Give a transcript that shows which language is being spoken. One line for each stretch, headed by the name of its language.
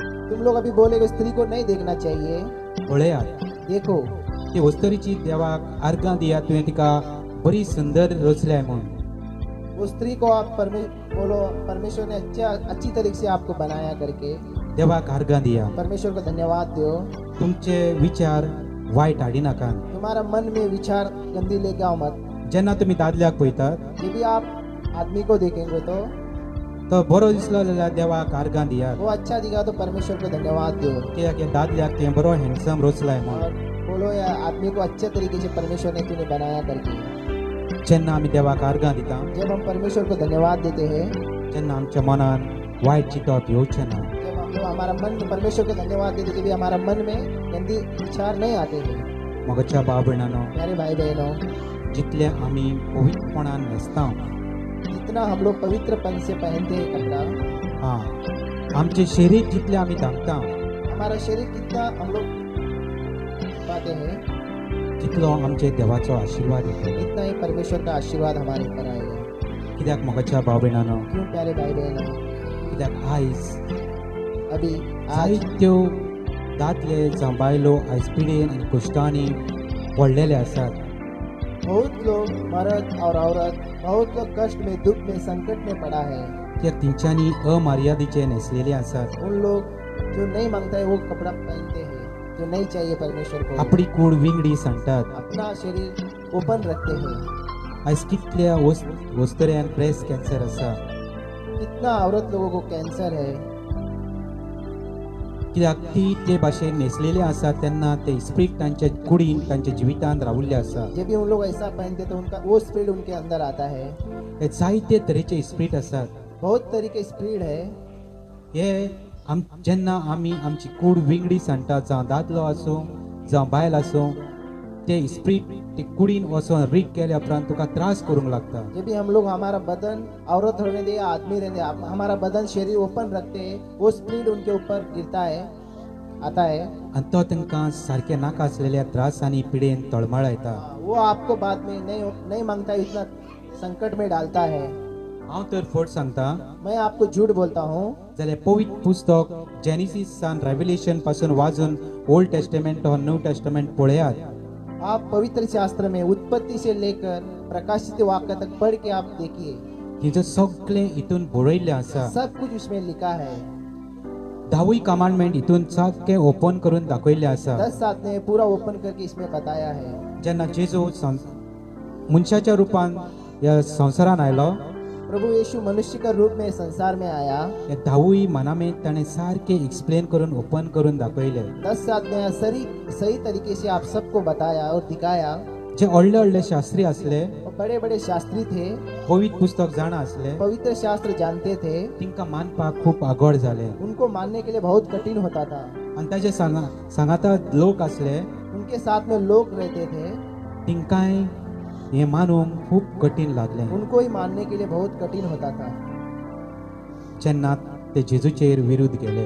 Hindi: तुम लोग अभी बोलेगे स्त्री को नहीं देखना चाहिए,
Konkani: पळयात
Hindi: देखो
Konkani: ती वस्तुरीची देवाक आर्गां दियात तुवें तिका बरी सुंदर रचल्या म्हूण
Hindi: वो स्त्री को आप बोलो परमेश्वर ने अच्छी तरीके से आपको बनाया करके
Konkani: देवाक आर्गां दिया
Hindi: परमेश्वर को धन्यवाद दो।
Konkani: तुमचे विचार वायट हाडी नाकात
Hindi: तुम्हारा मन में विचार गंदी लेके आओ मत।
Konkani: जेन्ना तुमी दादल्याक पळयतात
Hindi: जब भी आप आदमी को देखेंगे
Konkani: तो बरो दिसलो जाल्यार देवाक आर्गां दियात
Hindi: वो अच्छा दिखा तो परमेश्वर को धन्यवाद दो
Konkani: कित्याक हे दादल्याक तें बरो हँडसम रचलाय म्हूण
Hindi: और बोलो या आदमी को अच्छे तरीके से परमेश्वर ने तूने बनाया करके।
Konkani: जेन्ना आमी देवाक आर्गां दिता
Hindi: जब हम परमेश्वर को धन्यवाद देते हैं,
Konkani: जेन्ना आमच्या मनान वायट चिंतप येवचें ना
Hindi: जब हम लोग हमारा मन में परमेश्वर को धन्यवाद देते जब भी हमारा मन में गंदी विचार नहीं आते हैं।
Konkani: मोगाच्या भाव भयणांनो
Hindi: प्यारे भाई बहनों
Konkani: जितले आमी पवित्रपणान न्हेसता
Hindi: जितना हम लोग पवित्रपन से पहनते हैं कपड़ा,
Konkani: आमचे शरीर जितले आमी धाकता
Hindi: हमारा शरीर कितना हम लोग पाते हैं
Konkani: तितलो आमचे देवाचो आशीर्वाद येतो
Hindi: इतना ही परमेश्वर का आशीर्वाद हमारे ऊपर आएगा।
Konkani: कित्याक मोगाच्या भाव भयणांनो
Hindi: क्यों प्यारे भाई बहनों,
Konkani: कित्याक आयज
Hindi: अभी आज
Konkani: जायत्यो दादले जावं बायलो आयज पिडेन आनी कश्टांनी पडलेले आसात
Hindi: बहुत लोग मर्द और औरत बहुत लोग कष्ट में दुख में संकट में पड़ा है।
Konkani: कित्याक तेंच्यांनी अमर्यादेचे न्हेसलेले आसात
Hindi: उन लोग जो नहीं मांगता है वो कपड़ा पहनते हैं जो नहीं चाहिए परमेश्वर को,
Konkani: आपली कूड विंगडी सांडटात
Hindi: अपना शरीर ओपन रखते हैं।
Konkani: आयज कितल्या वस्तुऱ्यान ब्रेस्ट कॅन्सर आसा
Hindi: कितना औरत लोगों को कैंसर है,
Konkani: कित्याक ती ते भाशेन न्हेसलेले आसा तेन्ना ते स्पिरीट तांच्या कुडीन तांच्या जिवितांत रावल्ले आसा
Hindi: जब भी उन लोग ऐसा पहनते तो उनका वो स्पिरिट उनके अंदर आता है।
Konkani: हे जायते तरेचे स्पिरीट आसात
Hindi: बहुत तरीके स्पिरिट है।
Konkani: हे जेन्ना आमी आमची कूड विंगडी सांडटा जावं दादलो आसूं जावं बायल आसूं ते स्पिरीट ते कुडीन वचोन रीक केल्या उपरांत तुका त्रास करूंक लागता
Hindi: जब भी हम लोग हमारा बदन औरत रहने दे या आदमी रहने दे हमारा बदन शरीर ओपन रखते हैं वो स्पिरिट उनके ऊपर गिरता है आता है
Konkani: आनी तो तांकां सारके नाका आसलेल्या त्रास आनी पिडेन तळमळयता
Hindi: वो आपको बाद में नहीं मांगता इतना संकट में डालता है।
Konkani: हांव तर फट सांगता
Hindi: मैं आपको झूठ बोलता हूँ
Konkani: जाल्यार पवित्र पुस्तक जेनेसिस सान रेव्हेलेशन पासून वाजून ओल्ड टेस्टामेंट और न्यू टेस्टामेंट पळयात
Hindi: आप पवित्र शास्त्र में उत्पत्ति से लेकर प्रकाशित वाक्य तक पढ़ के आप देखिए
Konkani: हिजो सगळें हितून बरयल्लें आसा
Hindi: सब कुछ उसमें लिखा है।
Konkani: 10 कमांडमेंट हितून सारकें ओपन करून दाखयल्लें आसा
Hindi: 10 आज्ञा पूरा ओपन करके इसमें बताया है।
Konkani: जेन्ना जेजू मनशाच्या रुपान ह्या संवसारान आयलो
Hindi: प्रभु यीशु मनुष्य का रूप में संसार में आया।
Konkani: हे धावूय मनामे ताणें सारकें एक्सप्लेन करून ओपन करून दाखयले.
Hindi: 10 आज्ञा सही तरीके से आप सबको बताया और दिखाया।
Konkani: जे व्हडले व्हडले शास्त्री असले,
Hindi: और बड़े बड़े शास्त्री थे,
Konkani: पवित्र पुस्तक जाणा असले,
Hindi: पवित्र शास्त्र जानते थे,
Konkani: तिंका मानपाक खूप आगोड जाले.
Hindi: उनको मानने के लिए बहुत कठिन होता था।
Konkani: आनी ताजे सांगाता लोक असले,
Hindi: उनके साथ में लोग रहते थे,
Konkani: तिंकाय हे मानूंक खूप कठीण लागले.
Hindi: उनको ही मानने के लिए बहुत कठिन होता था।
Konkani: जेन्ना ते जेजूचेर विरुद्ध गेले.